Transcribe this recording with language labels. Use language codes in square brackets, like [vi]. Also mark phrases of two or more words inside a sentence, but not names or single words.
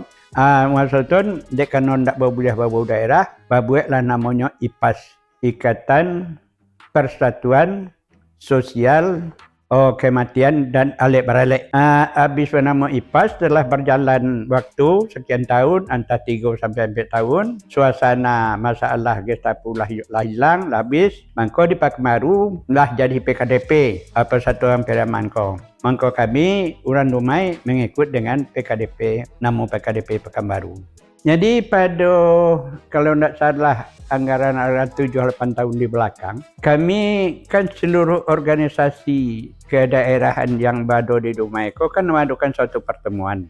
[id] Masa itu dia kan nak boleh berbaut daerah, berbuatlah namanya IPAS, Ikatan Persatuan Sosial Kematian dan Alik Beralik. Habis nama IPAS telah berjalan waktu sekian tahun, antara 3 sampai 4 tahun. Suasana masalah Gestapo lah hilang, habis. [min] Mangko di Pekanbaru lah jadi PKDP, Persatuan Peraman ko. Mangko kami orang Dumai mengikut dengan PKDP, nama PKDP Pekanbaru. [id] Jadi pada, kalau tidak salah, anggaran 7-8 tahun di belakang, kami kan seluruh organisasi kedaerahan yang berada di Dumai ko kan mengadakan suatu pertemuan.